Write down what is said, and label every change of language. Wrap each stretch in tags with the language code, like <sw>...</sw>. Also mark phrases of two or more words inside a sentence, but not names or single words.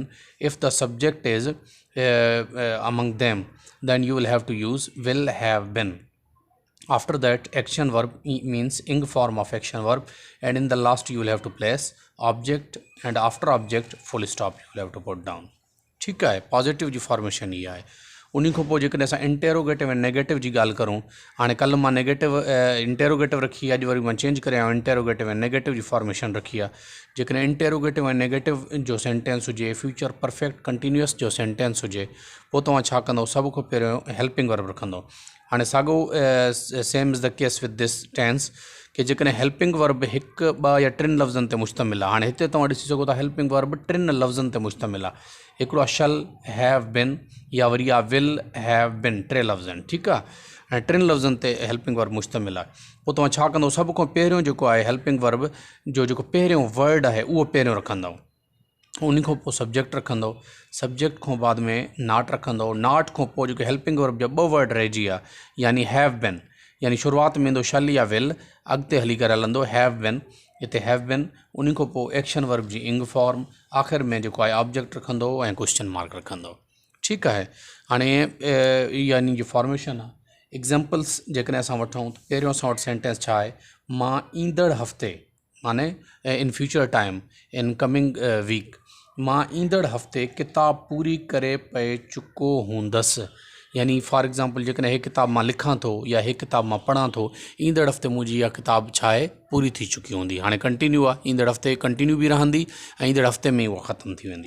<en>If the subject is among them, then you will have to use will have been. After that, action verb means ing form of action verb, and in the last you will have to place object, and after object full stop you will have to put down.</en> <ur>ٹھیک ہے.</ur> <sd>पॉजिटिव जी फॉर्मेशन ये है। उन्हीं को पोइ जेकॾहिं असां इंटेरोगेटिव ऐं नेगेटिव जी ॻाल्हि करूं, हाणे कल्ह मां</sd> <en>negative interrogative</en> <sd>रखी, अॼु वरी मां चेंज करे आहियां इंटेरोगेटिव ऐं नेगेटिव जी फॉर्मेशन रखी आहे। जेकॾहिं इंटेरोगेटिव ऐं नेगेटिव जो सेंटेंस हुजे,</sd> <en>future perfect continuous</en> <sd>जो सेंटेंस हुजे, पोइ तव्हां छा कंदो? सभ खां पहिरियों</sd> <en>helping verb</en> <sd>रखंदो। हाणे साॻियो</sd> <en>same is the case with this tense</en> <sd>कि जेकॾहिं</sd> <en>helping verb</en> <sd>हिकु, ॿ या टिनि लफ़्ज़नि ते मुश्तमिल आहे। हाणे हिते तव्हां ॾिसी सघो था</sd> <en>helping verb</en> <sd>टिनि लफ़्ज़नि ते मुश्तमिल आहे। हिकिड़ो आहे</sd> <en>shall have been,</en> <sd>या वरी आहे</sd> <en>will have been,</en> <sd>टे लफ़्ज़ आहिनि। ठीकु आहे। ऐं टिनि लफ़्ज़नि ते</sd> <en>helping verb</en> <sd>मुश्तमिल आहे। पोइ तव्हां छा कंदो? सभ खां पहिरियों जेको आहे</sd> <en>helping verb</en> <sd>जो जेको पहिरियों वर्ड आहे उहो पहिरियों रखंदव। उन खां पोइ सब्जेक्ट रखंदो, सब्जेक्ट खां बाद में नाट रखंदो, नाट खां पोइ जेको</sd> <en>helping verb</en> <sd>जा ॿ वर्ड रहिजी आहे, यानी</sd> <en>have been,</en> <sd>यानी शुरूआति में ईंदो शल या विल, अॻिते हली करे हलंदो</sd> <en>have been,</en> <sd>हिते</sd> <en>have been.</en> <sd>उन खां पोइ</sd> <en>action verb</en> <sd>जी</sd> <en>ing form,</en> <sd>आख़िर में जेको आहे ऑब्जेक्ट रखंदो ऐं</sd> <en>question mark</en> <sd>रखंदो। ठीकु आहे। हाणे इहा इन जी फॉर्मेशन आहे। एग्ज़ाम्पल्स जेकॾहिं असां वठूं त पहिरियों असां वटि सेंटेंस छा आहे? मां ईंदड़ हफ़्ते,</sd> <en>माने in future time, in coming week,</en> <sd>मां ईंदड़ हफ़्ते किताब पूरी करे पए चुको हूंदसि। यानी</sd> <en>for example</en> <sd>जेकॾहिं हीअ किताब मां लिखां थो या हीअ किताब मां पढ़ां थो, ईंदड़ हफ़्ते मुंहिंजी इहा किताब छा आहे? पूरी थी चुकी हूंदी। हाणे कंटिन्यू आहे, ईंदड़ हफ़्ते कंटिन्यू बि रहंदी ऐं ईंदड़ हफ़्ते में उहा ख़तमु थी वेंदी।</sd>